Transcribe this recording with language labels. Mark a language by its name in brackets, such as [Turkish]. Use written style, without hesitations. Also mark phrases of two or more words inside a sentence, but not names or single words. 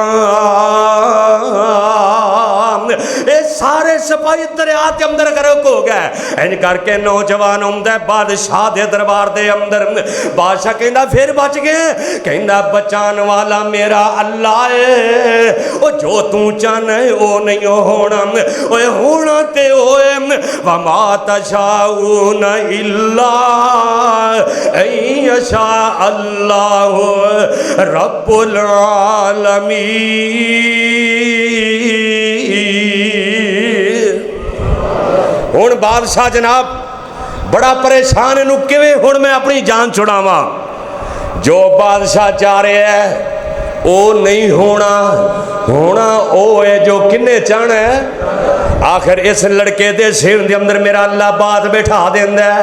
[Urdu] یہ سارے سپاہی دریا کے اندر غرق ہو گئے. [Punjabi] انج کرکے نوجوان آؤندا بادشاہ دے دربار دے اندر. بادشاہ کہندا پھر بچ گئے? کہندا بچان والا میرا اللہ ہے. او جو تو چاہنا ہے وہ نہیں ہونا، اوئے ہونا تے ہوئے. [Arabic] وما تشاؤون إلا يشاء الله رب العالمين. [Punjabi] ہن بادشاہ جناب بڑا پریشان، اینوں کیویں ہن میں اپنی جان چھڑاواں. جو بادشاہ چاہ رہا ہے وہ نہیں ہونا، ہونا وہ ہے جو کنے چاہنا ہے. آخر اس لڑکے دے سر دے اندر میرا اللہ بات بیٹھا دیندا ہے.